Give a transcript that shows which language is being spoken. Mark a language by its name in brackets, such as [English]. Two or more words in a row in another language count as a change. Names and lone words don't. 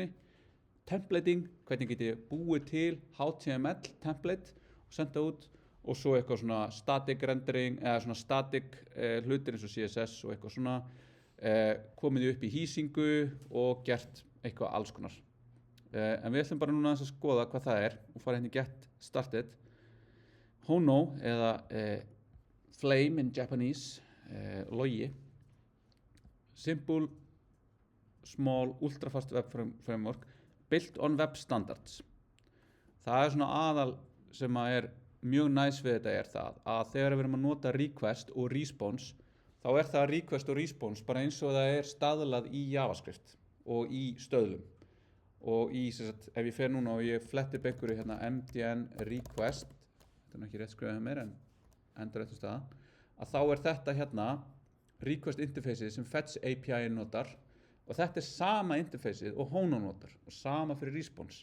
[Icelandic] Templating, hvernig get ég búið til [English] HTML template [Icelandic] og senda út. Og svo eitthvað svona [English] static rendering [Icelandic] eða svona static hlutir eins og CSS og eitthvað svona komið upp í hýsingu og gert eitthvað alls konar. En við ætlum bara núna að skoða hvað það er og fara hérna í [English] Get Started. [Icelandic] Hono eða [English] Flame in Japanese, [Icelandic] logi. [English] Simple, small, ultrafast web framework built on web standards. [Icelandic] Það er svona aðal sem að er mjög næs við þetta er það að þegar við erum að nota request og response þá er það request og response bara eins og það er staðlað í JavaScript og í stöðlum og í ef ég fer núna og ég fletti upp einhverju hérna mdn request, þetta er ekki rétt skrifað hjá mér en endur réttu staða, að þá er þetta hérna request interfaceið sem Fetch API notar og þetta er sama interfaceið og Hono notar og sama fyrir response.